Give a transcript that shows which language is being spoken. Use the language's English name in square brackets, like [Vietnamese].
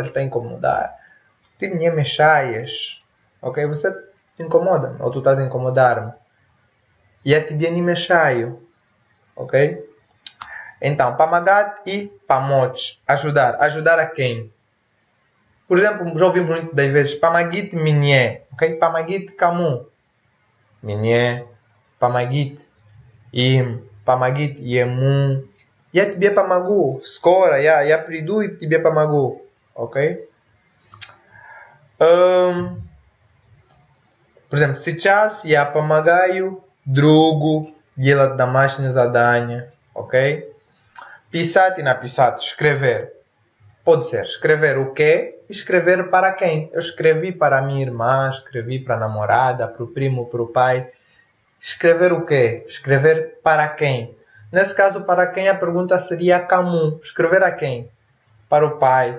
[Portuguese] Ele está a incomodar. [Russian] Ты мне мешаешь. [Portuguese] Ok? Você te incomoda, ou tu estás a incomodar-me. [Russian] Я тебе не мешаю. Ok? [Portuguese] Então, помогать e помочь. Ajudar. Ajudar a quem? Por exemplo, já ouvimos muito das vezes [Russian] помогите мне. [Portuguese] Ok? [Russian] Помогите кому? Мне. Помогите им. pamagit, yemun. Ya tibia pamagu. Skora, ya pridu e tibia pamagu. Ok? [Portuguese] Por exemplo, [Russian] сейчас я помогаю другу делать домашнее задание. [Portuguese] Ok? Pisat e napisat, escrever. Pode ser escrever o quê e escrever para quem. Eu escrevi para a minha irmã, escrevi para a namorada, para o primo, para o pai. Escrever o quê? Escrever para quem? Nesse caso, para quem a pergunta seria como. Escrever a quem? Para o pai.